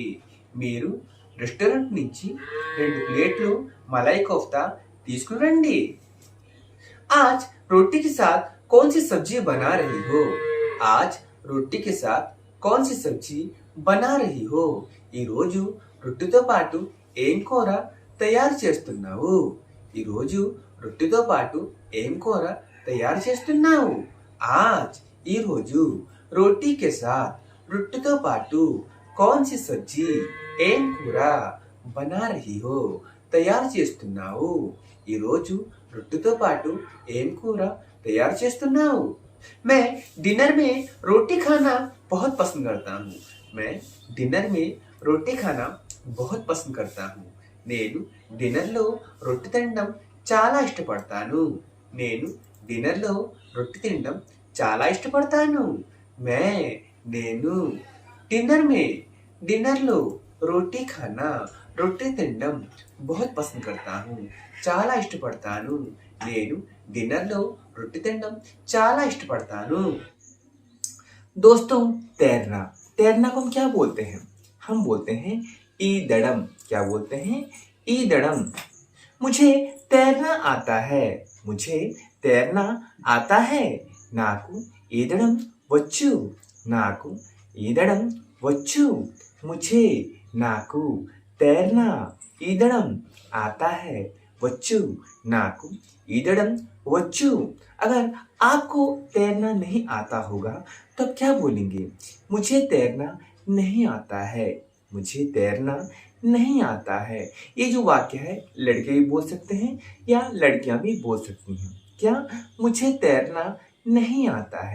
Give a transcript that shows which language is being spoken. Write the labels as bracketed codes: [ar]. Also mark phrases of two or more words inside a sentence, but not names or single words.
[te] మీరు రెస్టారెంట్ నుంచి 2 ప్లేట్లు మలాయ్ కోఫ్తా తీసుకురండి. [hi] आज रोटी के साथ कौन सी सब्जी बना रही हो. आज रोटी के साथ कौन सी सब्जी बना रही हो. [te] ఈ రోజు రొట్టెతో పాటు ఏం కూర తయారు చేస్తున్నావు. ఈ రోజు రొట్టెతో పాటు ఏం కూర తయారు చేస్తున్నావు. [hi] आज [te] ఈ రోజు [hi] रोटी के साथ [te] రొట్టెతో పాటు [hi] कौन सी सब्जी [te] ఏం కూర [hi] बना रही हो [te] తయారు చేస్తున్నావు. ఈ రోజు రొట్టెతో పాటు ఏం కూర తయారు చేస్తున్నావు. [hi] मैं डिनर में रोटी खाना बहुत पसंद करता हूँ. मैं डिनर में रोटी खाना बहुत पसंद करता हूँ. [te] నేను డిన్నర్లో రొట్టె తినడం చాలా ఇష్టపడతాను. నేను డిన్నర్లో రొట్టె తినడం చాలా ఇష్టపడతాను. నేను డిన్నర్లో [hi] रोटी खाना [te] రొట్టె తినడం [hi] बहुत पसंद करता हूँ. [te] చాలా ఇష్టపడతాను. నేను డిన్నర్లో రొట్టె తినడం చాలా ఇష్టపడతాను. [hi] दोस्तों तैरना को हम क्या बोलते हैं. हम बोलते हैं ईदड़म. क्या बोलते हैं. ईदड़म. मुझे तैरना आता है. मुझे तैरना आता है. [te] నాకు ఈదడం వచ్చు. నాకు ఈదడం వచ్చు. [hi] मुझे నాకు तैरना ఈదడం आता है. [te] వచ్చు. నాకు ఈదడం వచ్చు. [hi] अगर आपको तैरना नहीं आता होगा तो आप क्या बोलेंगे. मुझे तैरना नहीं आता है. मुझे तैरना नहीं आता है. ये जो वाक्य है लड़के भी बोल सकते हैं या लड़कियां भी बोल सकती हैं. क्या. मुझे तैरना नहीं आता है.